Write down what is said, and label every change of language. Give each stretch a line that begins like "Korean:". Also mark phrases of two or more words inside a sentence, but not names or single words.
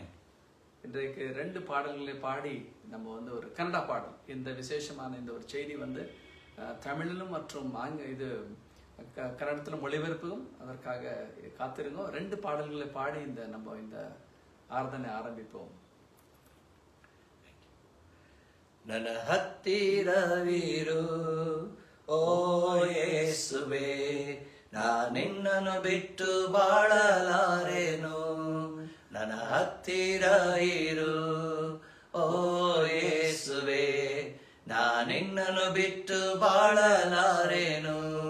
Tamil: இன்றைக்கு 2 பாடல்களை பாடி நம்ம ஒரு கன்னடா பாடல், இந்த விசேஷமான இந்த ஒரு செய்தி தமிழிலும் மற்றும் கன்னடத்திலும் ஒளிபரப்பும். அதற்காக காத்திருங்க. 2 பாடல்களை பாடி நம்ம இந்த ஆராதனை ஆரம்பிப்போம்.
Kannada: ನನ್ನ ಹತ್ತಿರವಿರು ಓ ಯೇಸುವೆ, ನಾನಿನ್ನನ್ನು ಬಿಟ್ಟು ಬಾಳಲಾರೆನು. ನನ್ನ ಹತ್ತಿರ ಇರು ಓ ಯೇಸುವೆ, ನಾನಿನ್ನನ್ನು ಬಿಟ್ಟು ಬಾಳಲಾರೆನು.